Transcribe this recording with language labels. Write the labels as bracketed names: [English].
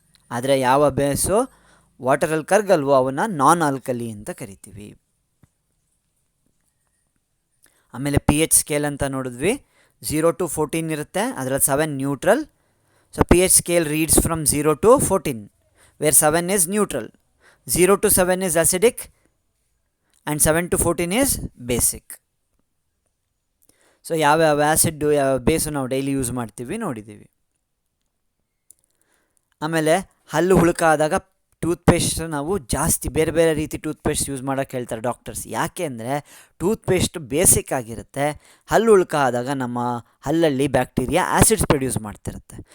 [Kannada] ಆದರೆ ಯಾವ ಬೇಸು ವಾಟರಲ್ಲಿ ಕರಗಲ್ವೋ ಅವನ್ನು ನಾನ್ ಆಲ್ಕಲಿ ಅಂತ ಕರಿತೀವಿ. ಆಮೇಲೆ ಪಿ ಎಚ್ ಸ್ಕೇಲ್ ಅಂತ ನೋಡಿದ್ವಿ. 0 to 14 ಇರುತ್ತೆ, ಅದರಲ್ಲಿ 7 neutral. [English] So P H scale reads from 0 to 14 where 7 is neutral. 0 to 7 is acidic and 7 to 14 is basic. [Kannada] So ಯಾವ್ಯಾವ ಆ್ಯಸಿಡ್ಡು ಯಾವ ಬೇಸು ನಾವು ಡೈಲಿ ಯೂಸ್ ಮಾಡ್ತೀವಿ ನೋಡಿದ್ದೀವಿ. ಆಮೇಲೆ ಹಲ್ಲು ಹುಳುಕಾದಾಗ ಟೂತ್ಪೇಸ್ಟ್ ನಾವು ಜಾಸ್ತಿ ಬೇರೆ ಬೇರೆ ರೀತಿ ಟೂತ್ಪೇಸ್ಟ್ ಯೂಸ್ ಮಾಡೋಕ್ಕೆ ಹೇಳ್ತಾರೆ ಡಾಕ್ಟರ್ಸ್. ಯಾಕೆ ಅಂದರೆ ಟೂತ್ಪೇಸ್ಟ್ ಬೇಸಿಕ್ ಆಗಿರುತ್ತೆ. ಹಲ್ಲು ಉಳ್ಕಾದಾಗ ನಮ್ಮ ಹಲ್ಲಲ್ಲಿ ಬ್ಯಾಕ್ಟೀರಿಯಾ ಆ್ಯಸಿಡ್ಸ್ ಪ್ರೊಡ್ಯೂಸ್ ಮಾಡ್ತಿರುತ್ತೆ.